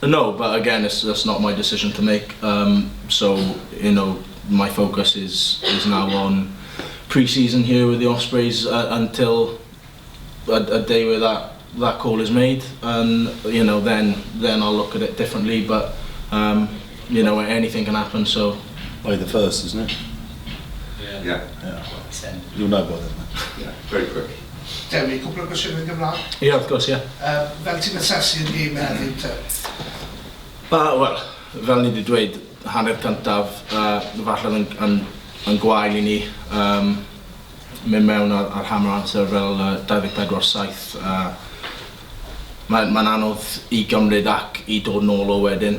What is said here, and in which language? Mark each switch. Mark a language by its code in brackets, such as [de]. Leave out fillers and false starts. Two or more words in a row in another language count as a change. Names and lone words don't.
[en] No, but again, that's not my decision to make. So my focus is now on pre-season here with the Ospreys until a day where that call is made, and then I'll look at it differently. But anything can happen. So By the 1st, isn't it? Yeah. You'll know by then. Yeah, very quick. [cy] Dewi, cwbl o gwestiynau yn Gymraeg? [en] yeah, of course, yeah. [cy] Fel ti'n asesu'r gêm heddiw te? Wel, fel ni wedi dweud, hanner cyntaf, falle yn gwael I ni, mynd mewn ar hammer amser fel 24-7. Mae'n anodd I gymryd ac I dod nôl o wedyn.